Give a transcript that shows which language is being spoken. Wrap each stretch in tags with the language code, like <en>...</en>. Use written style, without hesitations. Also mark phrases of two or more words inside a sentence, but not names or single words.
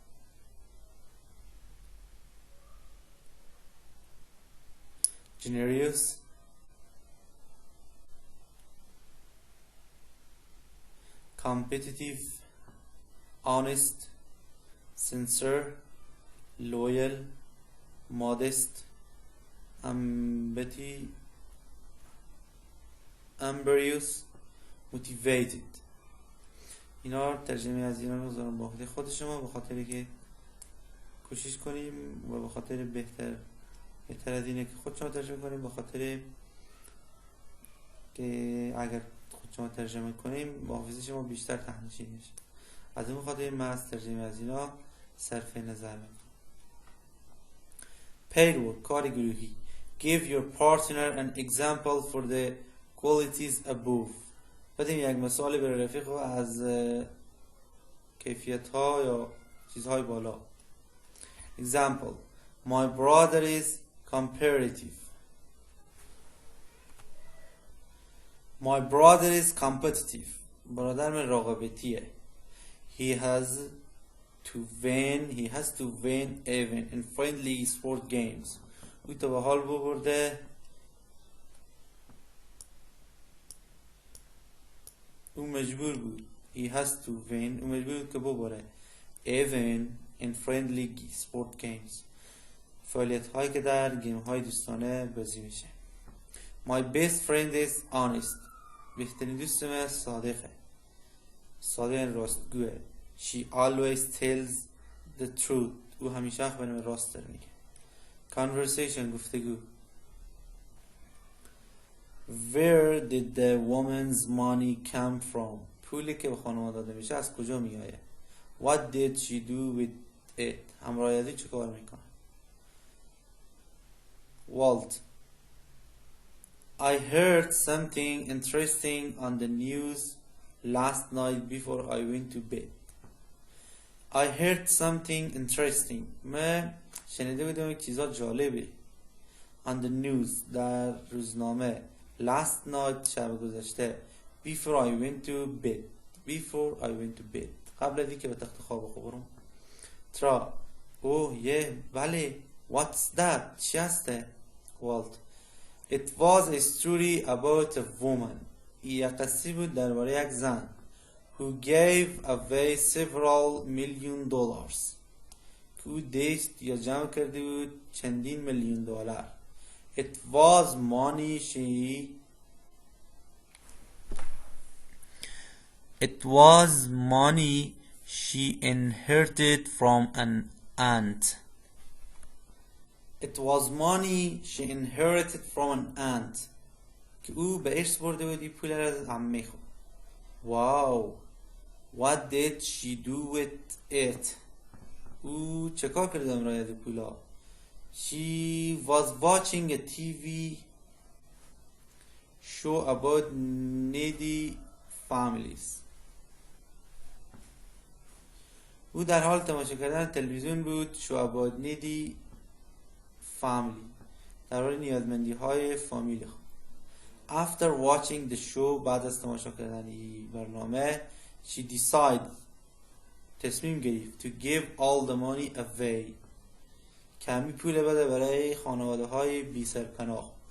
<en>Generous, competitive, honest, sincere, loyal, modest, ambitious, motivated.</en> <fa>اینا ترجمه از اینا رو بذارم با خود شما به خاطر که کوشش کنیم و به خاطر بهتر از اینه که خود شما ترجمه کنیم، به خاطر که اگر خود شما ترجمه کنیم با حافظه شما بیشتر تهنشین میشه. از اون خاطر من از ترجمه از اینا صرف نظر میکنم. Pairwork کار گروهی.</fa> <en>Give your partner an example for the qualities above.</en> <fa>بدیم یک مثال برای رفیق از کیفیت ها یا چیزهای بالا.</fa> <en>Example. My brother is competitive. My brother is competitive.</en> <fa>برادر من رقابتیه.</fa> <en>He has to win even in friendly sport games.</en> <fa>او تا به حال ببرده. او مجبور بود.</fa> <en>He has to win.</en> <fa>او مجبور بود که ببره.</fa> <en>Even in friendly sport games.</en> <fa>فعالیت هایی که در گیم های دوستانه بازی میشه.</fa> <en>My best friend is honest.</en> <fa>بهترین دوست من صادقه. صادق راستگوه.</fa> <en>She always tells the truth.</en> <fa>او همیشه اخبار راست داره میگه. Conversation گفتگو.</fa> <en>Where did the woman's money come from?</en> <fa>پولی که به خانم داده میشه از کجا میآید؟</fa> <en>What did she do with it?</en> <fa>همراهیتی چه کار میکنه؟</fa> <en>Walt. I heard something interesting on the news last night before I went to bed. I heard something interesting.</en> <fa>من شنیده بودم یک چیزا جالبه.</fa> <en>On the news</en> <fa>در روزنامه.</fa> <en>Last night</en> <fa>شب گذشته.</fa> <en>Before I went to bed. Before I went to bed.</en> <fa>قبل از اینکه به تخت خواب برم.</fa> <en>ترا. Oh yeah. بله. What's that?</en> <fa>چی هسته؟ Walt.</fa> <en>It was a story about a woman.</en> <fa>یک قصه بود درباره یک زن.</fa> <en>Who gave away several million dollars.</en> <fa>که او دست یا جمع کرده بود چندین میلیون دلار.</fa> <en>It was money she inherited from an aunt. It was money she inherited from an aunt.</en> <fa>که او به ارث برده بود این پول را از عمه خود.</fa> <en>Wow. What did she do with it?</en> <fa>او چه کار کرد امرایت پولا؟</fa> <en>She was watching a TV show about needy families.</en> <fa>او در حال تماشا کردن تلویزیون بود</fa> <en>show about needy family.</en> <fa>در حال نیازمندی های فامیل خود.</fa> <en>After watching the show</en> <fa>بعد از تماشا کردن این برنامه</fa> <en>she decided</en> <fa>تصمیم گرفت</fa> <en>to give all the money away</en> <fa>کمی پول بده برای خانواده های بی سرپناه.</fa>